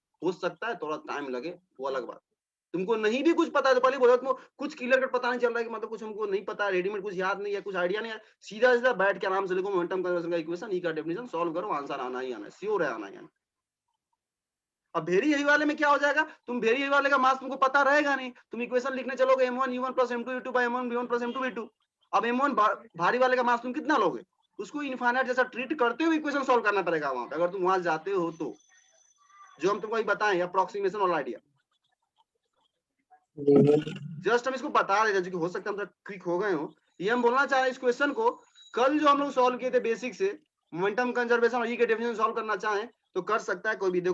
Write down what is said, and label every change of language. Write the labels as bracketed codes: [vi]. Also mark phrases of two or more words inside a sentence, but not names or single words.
[hi] हो सकता है थोड़ा टाइम लगे, वो अलग बात। तुमको नहीं भी कुछ पता है तो पहले बोलो, तुमको कुछ [en] clear cut [hi] पता नहीं चल रहा है कि मतलब कुछ हमको नहीं पता है, रेडीमेड कुछ याद नहीं है, कुछ आइडिया नहीं है, सीधा सीधा बैठ के आराम से लिखो [en] momentum conservation [hi] का इक्वेशन, ई का [en] definition solve [hi] करो, आंसर आना ही आना है, श्योर है आना ही आना। अब [en] very heavy [hi] वाले में क्या हो जाएगा, तुम [en] very heavy [hi] वाले का मास तुमको पता रहेगा नहीं, तुम इक्वेशन लिखने चलोगे m1 u1 + m2 u2 / m1 v1 + m2 v2। अब m1 भारी वाले का मास तुम कितना लोगे, उसको इनफाइनाइट जैसा ट्रीट करते हुए इक्वेशन सॉल्व करना पड़ेगा वहां पे, अगर तुम वहां जाते हो तो, जो हम तुमको अभी बताएं अप्रोक्सीमेशन वाला आइडिया। जस्ट हम इसको बता रहे थे, हो सकता है हम क्विक हो गए हो, ये हम बोलना चाह रहे हैं इस क्वेश्चन को, कल जो हम लोग सॉल्व किए थे बेसिक से, [en] momentum conservation [hi] और ई के [en] definition solve [hi] करना चाहें तो कर सकता है कोई भी।